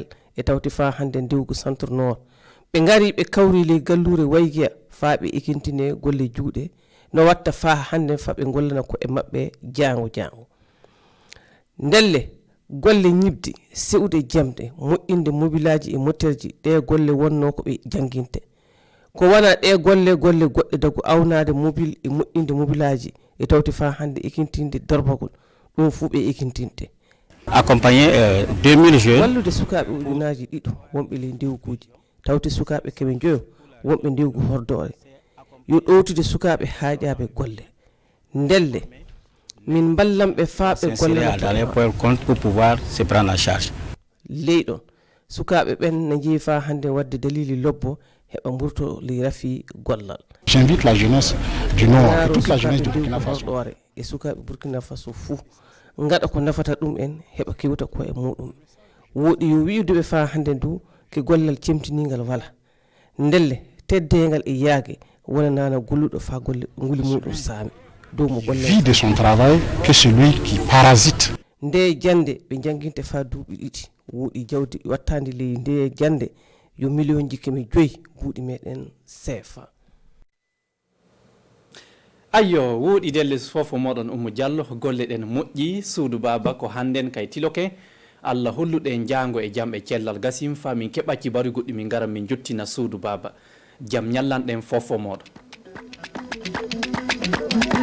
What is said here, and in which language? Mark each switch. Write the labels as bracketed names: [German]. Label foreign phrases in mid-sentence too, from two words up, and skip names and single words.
[Fula] e tawti fa hande ndewgu centre nord ɓe gari ɓe kawri ley gallure Wayguiya fa ɓe ikintine golle juuɗe no watta fa hande fa ɓe gollana koye mabɓe jango ndelle golle ñibdi sewde jamde moƴƴinde mobilaji e motterji ɗe golle wonno ko ɓe janginte ko wana ɗe golle goɗɗe dagu awnade mobile e moƴƴinde mobilaji e tawti fa hande ikintinde dorbagol ɗum fu ɓe ikintinte [French] accompagné 2000 jeunes [Fula] wallude sukaɓe ujunaji ɗiɗo wonɓe ley ndewguji tawti sukaɓe keɓe joyo wonɓe ndewgu hordore yo ɗowtude sukaɓe haaƴaɓe golle ndelle min ballamɓe faaɓe golle [French] pour pouvoir se prendre en charge [Fula] leyɗon sukaɓe ɓen ne jeeyi fa hande wadde dalili lobbo heɓa mburto li rafi gollal. [French] J'invite la jeunesse du Nord et toute la jeunesse du Burkina Faso [Fula] e sukaɓe Burkina Faso fou ngaɗa ko nafata ɗum en heɓa kewta koye muɗum woɗi yo wi'udeɓe fa hande ndu ke gollal cemtinigal wala ndelle teddegal e yaage wonanana golluɗo fa golle nguli muɗum saami [French] vit de son travail que celui qui parasite. [Fula] Nde jande ɓe janginte fa duuɓi ɗiɗi woɗi jawdi wattandi ley nde jande yo million ji kemi 5 buuɗi meɗen CFA. ayyo woɗi delle fofo moɗon Oumou Diallo golle ɗen moƴƴi suudu baba ko hannden kay tiloke Allah holluɗen jango e jaam e cellal gasim fa min keɓa cibaru goɗɗi min gara min jottina suudu baba jaam ñallanɗen fofo moɗon.